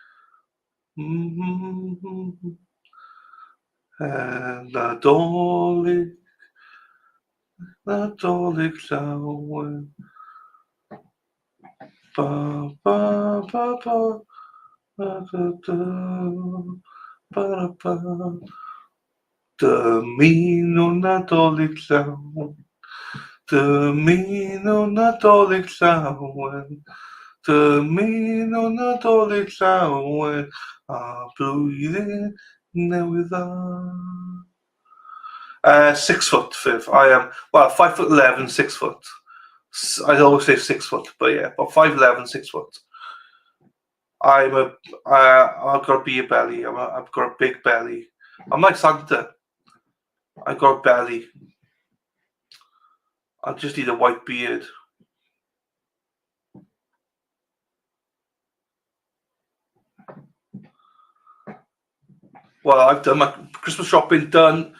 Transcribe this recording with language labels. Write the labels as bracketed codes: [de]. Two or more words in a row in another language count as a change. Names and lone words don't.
[cy] And Nadolig llawen. Ba ba ba ba ba da da ba da ba. Dymuno Nadolig llawen. Dymuno Nadolig llawen. Dymuno Nadolig llawen. A blwyddyn newydd dda. [en] 6 foot, Viv. I am, well, 5'11", 6 foot. I always say 6 foot, but yeah, but 5'11", 6 foot. I've got a beer belly. I've got a big belly. I'm like Santa. I've got a belly. I just need a white beard. Well, I've done my Christmas shopping, done.